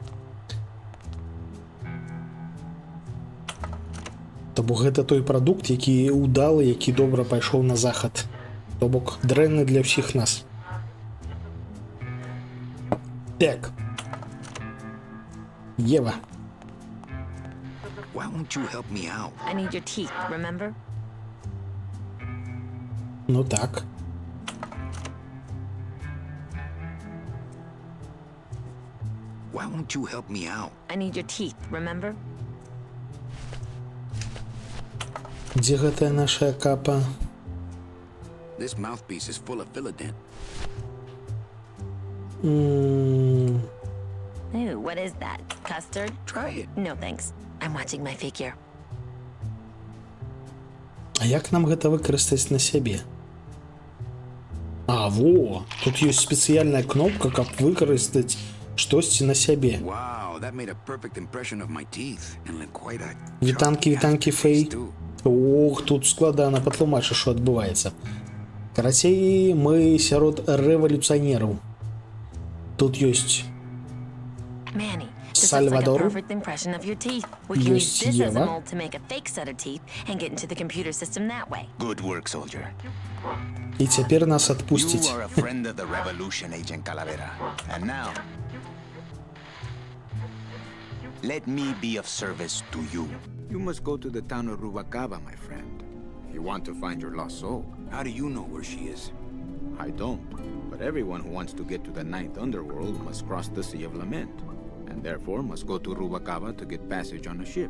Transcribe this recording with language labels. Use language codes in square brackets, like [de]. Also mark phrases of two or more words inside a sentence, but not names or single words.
[be] То бок гэта той прадукт, які ўдалы, які добра пайшоў на захад. То бок дрэнны для ўсіх нас. Так. Ева. [en] Why won't you help me out? I need your teeth, remember? [be] Ну так. [en] Why won't you help me out? I need your teeth, remember? [be] Дзе гэтая наша капа? [en] This mouthpiece is full of Philodent. Ooh, what is that? Custard? Try it. No, thanks. I'm watching my figure. [be] А як нам гэта выкарыстаць на сябе? А, во! Тут ёсць спецыяльная кнопка, каб выкарыстаць штосьці на сябе. [en] Wow, that made a perfect impression of my teeth and quite a [be] Вітанкі, Фэй. Ох, тут складана патлумачыць, що адбываецца. Карацей, мы сярод рэвалюцыянераў. Тут ёсць [en] Manny, this looks like a Salvador. perfect impression of your teeth. We can use [ru] Есть [en] this as a Ева. mold to make a fake set of teeth and get into the computer system that way. Good work, soldier. [be] І цяпер нас [en] You [be] адпусціць. [en] are a friend of the revolution, Agent Calavera. And now, let me be of service to you. You must go to the town of Rubacava, my friend, if you want to find your lost soul. How do you know where she is? I don't, but everyone who wants to get to the ninth underworld must cross the Sea of Lament, and therefore must go to Rubacava to get passage on a ship.